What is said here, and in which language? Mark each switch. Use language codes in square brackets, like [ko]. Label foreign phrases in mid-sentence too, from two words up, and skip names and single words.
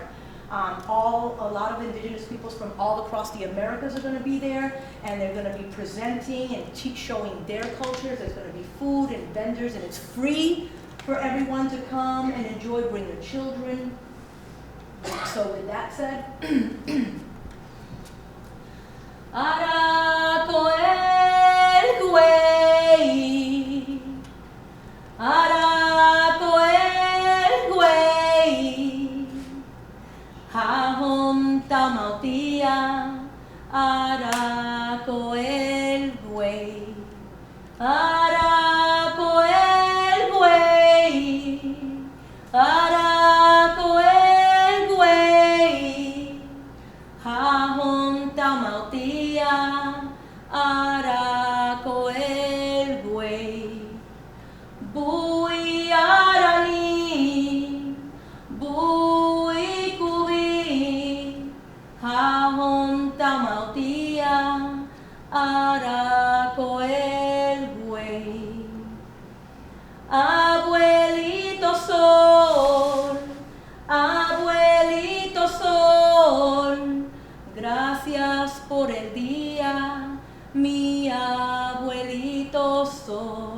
[en] A lot of Indigenous peoples from all across the Americas are going to be there, and they're going to be presenting and showing their cultures. There's going to be food and vendors, and it's free for everyone to come and enjoy, bring their children. So with that said, [yaq] Ara koel güey, Ara koel güey, Hahom tamautia, Ara koel güey, Ara koel güey, Ara koel güey, Hahom tamautia, Ara koel güey, Bui arani, Bui kubi, Hahom tamautia, Ara koel güey. [es] Abuelito sol, gracias por el día, mi abuelito sol.